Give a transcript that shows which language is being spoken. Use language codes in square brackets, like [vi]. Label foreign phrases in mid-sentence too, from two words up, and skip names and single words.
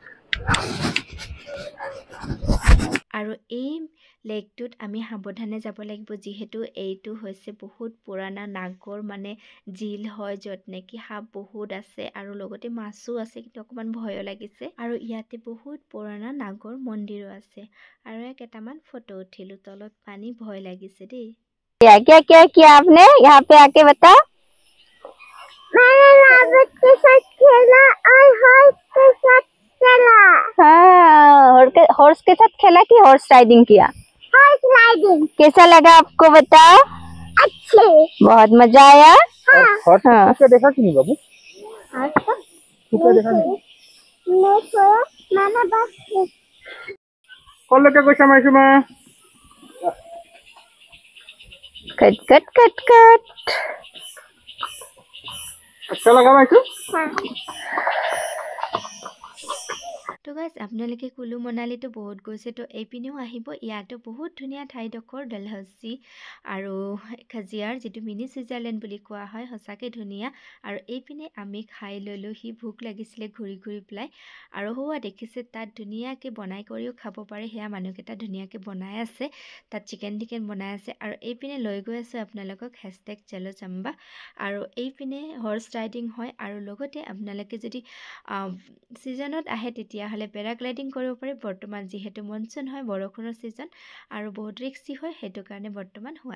[as] আৰু এই লেকটোত আমি সাৱধানে যাব লাগিব যিহেতু এইটো হৈছে বহুত পুৰণা নাগৰ মানে জিল হয় য'ত নেকি সাপ বহুত আছে আৰু লগতে মাছো আছে কিন্তু অকণমান ভয়ো লাগিছে আৰু ইয়াতে বহুত পুৰণা নাগৰ মন্দিৰো আছে আৰু কেইটামান ফটো উঠিলোঁ তলত পানী ভয় লাগিছে দেই [hi] क्या क्या क्या किया आपने यहाँ पे आके बता मैंने राबत के साथ खेला और हॉर्स के साथ खेला हॉर्स के साथ खेला कि [en] horse riding [hi] किया [en] horse riding [hi] कैसा लगा आपको बताओ अच्छे बहुत मजा आया हॉर्स को देखा कि नहीं बाबू तू क्या देखा नहीं मैंने बस कौन लेके कैसा मायसुमा कट कट कट कट अच्छा लगा मायसु [as] তো গাইজ আপোনালোকে কুলু মনালীটো বহুত গৈছে তো এইপিনেও আহিব ইয়াতো বহুত ধুনীয়া ঠাইডোখৰ ডালহাউচি আৰু খাজিয়াৰ যিটো মিনি ছুইজাৰলেণ্ড বুলি কোৱা হয় সঁচাকৈ ধুনীয়া আৰু এইপিনে আমি খাই ল'লোঁ সি ভোক লাগিছিলে ঘূৰি ঘূৰি পেলাই আৰু হোৱা দেখিছে তাত ধুনীয়াকৈ বনাই কৰিও খাব পাৰে সেয়া মানুহকেইটা ধুনীয়াকৈ বনাই আছে তাত চিকেন টিকেন বনাই আছে আৰু এইপিনে লৈ গৈ আছোঁ আপোনালোকক #চেলো আৰু এইপিনে [en] horse riding [as] হয় আৰু লগতে আপোনালোকে যদি ছিজনত আহে তেতিয়াহ'লে পেৰাগ্লাইডিং কৰিব পাৰে বৰ্তমান যিহেতু মনচুন হয় বৰষুণৰ ছিজন আৰু বহুত ৰিস্কি হয় সেইটো কাৰণে বৰ্তমান হোৱা